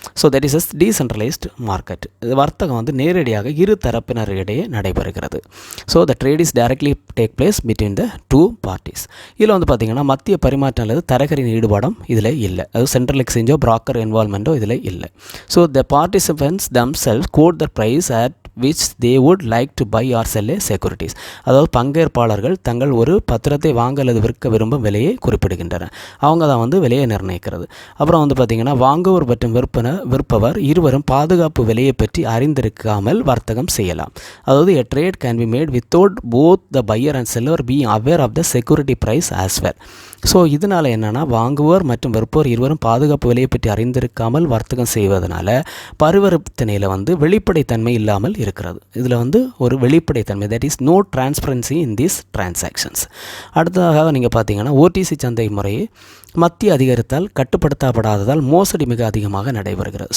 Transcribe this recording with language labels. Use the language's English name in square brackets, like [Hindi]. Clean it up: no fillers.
[English] So that is a decentralised market. [Tamil] வர்த்தகம் வந்து நேரடியாக இரு தரப்பினரிடையே நடைபெறுகிறது. [English] So the trade is directly take place between the two parties. [Tamil] இதில் வந்து பார்த்திங்கன்னா மத்திய பரிமாற்றம் அல்லது தரகரின் ஈடுபாடும் இதில் இல்லை. அது சென்ட்ரல் எக்ஸ்சேஞ்சோ ப்ராக்கர் இன்வால்மெண்ட்டோ இதில் இல்லை. [English] So the participants themselves quote the price at which they would like to buy or sell a securities. [Tamil] அதாவது பங்கேற்பாளர்கள் தங்கள் ஒரு பத்திரத்தை வாங்க அல்லது விற்க விரும்பும் விலையை குறிப்பிடுகின்றனர். அவங்க தான் வந்து விலையை நிர்ணயிக்கிறது. அப்புறம் வந்து பார்த்திங்கன்னா வாங்குவோர் மற்றும் விற்பவர் இருவரும் பாதுகாப்பு விலையை பற்றி அறிந்திருக்காமல் வர்த்தகம் செய்யலாம். [English] அதாவது a trade can be made without both the buyer and seller being aware of the security price as well. [Tamil] So இதனால் என்னென்னா வாங்குவோர் மற்றும் விற்போர் இருவரும் பாதுகாப்பு விலையை பற்றி அறிந்திருக்காமல் வர்த்தகம் செய்வதனால பரிவர்த்தனையில் வந்து வெளிப்படைத்தன்மை இல்லாமல் இருக்கிறது. இதில் வந்து ஒரு வெளிப்படைத்தன்மை, [English] That is no transparency in these transactions. [Tamil] அடுத்ததாக நீங்கள் பார்த்தீங்கன்னா ஓடிசி சந்தை முறையை மத்திய அதிகாரத்தால் கட்டுப்படுத்தப்படாததால் மோசடி மிக அதிகமாக நடைபெறுகிறது.